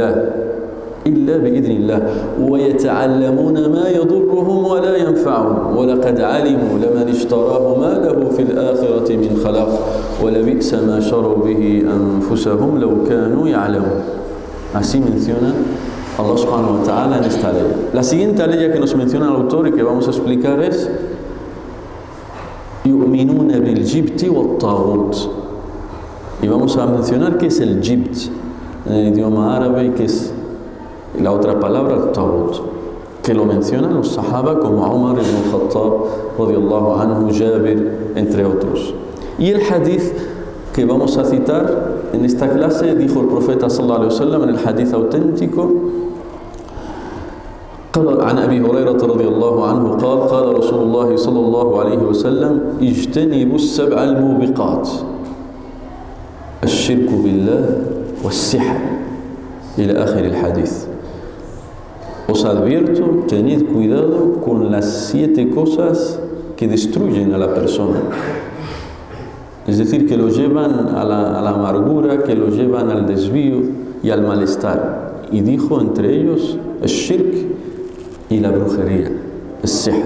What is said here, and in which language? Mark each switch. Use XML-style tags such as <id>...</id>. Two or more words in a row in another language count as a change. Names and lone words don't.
<ar>الله ويتعلمون ما يضرهم ولا ينفعهم ولقد علموا لمن اشتراه ما له في الآخرة من خلاق ولبئس ما شروا به أنفسهم لو كانوا يعلمون.</ar> <es>Así menciona Allah</es> <ar>سبحانه وتعالى</ar> <es>en esta ley. La siguiente ley que nos menciona el autor y que vamos a explicar es</es> <ar>يؤمنون بالجبت والطاغوت.</ar> <es>Y vamos a mencionar qué es el jibt en el idioma árabe y qué es la otra palabra, el taghut, que lo mencionan los sahaba como Umar ibn Khattab</es> <ar>رضي الله عنه,</ar> <es>Jabir, entre otros. Y el hadith que vamos a citar en esta clase, dijo el profeta</es> <ar>صلى الله عليه وسلم</ar> <es>en el hadith auténtico:</es> <ar>عن أبي هريرة رضي الله عنه قال رسول الله صلى الله عليه وسلم اجتنبوا السبع الموبقات الشرك بالله والسحر إلى آخر الحديث.</ar> <es>Os advierto, tened cuidado con las 7 cosas que destruyen a la persona. Es decir, que lo llevan a la amargura, que lo llevan al desvío y al malestar. Y dijo entre ellos el shirk y la brujería, el sihr.</es>